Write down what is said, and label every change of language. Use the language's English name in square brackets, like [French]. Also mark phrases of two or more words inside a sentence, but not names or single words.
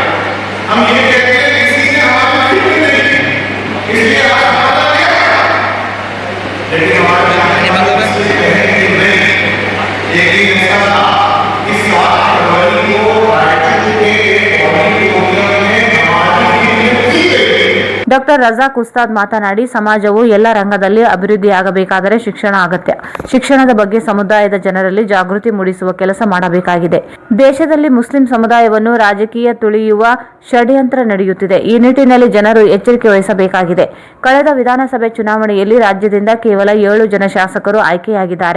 [Hindi] हम ये कहते हैं कि किसी ने हमारी फिक्र नहीं की, इसलिए आज हमारा क्या है, लेकिन हमारे आने वाले नस्लें कहेंगे नहीं। लेकिन ऐसा था कि 7 फरवरी को रायचूर के ऑडिटोरियम में हमारी फिक्र की गई। [Kannada] ಡಾಕ್ಟರ್ ರಜಾಕ್ ಉಸ್ತಾದ್ ಮಾತನಾಡಿ, ಸಮಾಜವು ಎಲ್ಲ ರಂಗದಲ್ಲಿ ಅಭಿವೃದ್ಧಿಯಾಗಬೇಕಾದರೆ ಶಿಕ್ಷಣ ಅಗತ್ಯ. ಶಿಕ್ಷಣದ ಬಗ್ಗೆ ಸಮುದಾಯದ ಜನರಲ್ಲಿ ಜಾಗೃತಿ ಮೂಡಿಸುವ ಕೆಲಸ ಮಾಡಬೇಕಾಗಿದೆ. ದೇಶದಲ್ಲಿ ಮುಸ್ಲಿಂ ಸಮುದಾಯವನ್ನು ರಾಜಕೀಯ ತುಳಿಯುವ ಷಡ್ಯಂತ್ರ ನಡೆಯುತ್ತಿದೆ. ಈ ನಿಟ್ಟಿನಲ್ಲಿ ಜನರು ಎಚ್ಚರಿಕೆ ವಹಿಸಬೇಕಾಗಿದೆ. ಕಳೆದ ವಿಧಾನಸಭೆ ಚುನಾವಣೆಯಲ್ಲಿ ರಾಜ್ಯದಿಂದ ಕೇವಲ 7 ಜನ ಶಾಸಕರು ಆಯ್ಕೆಯಾಗಿದ್ದಾರೆ.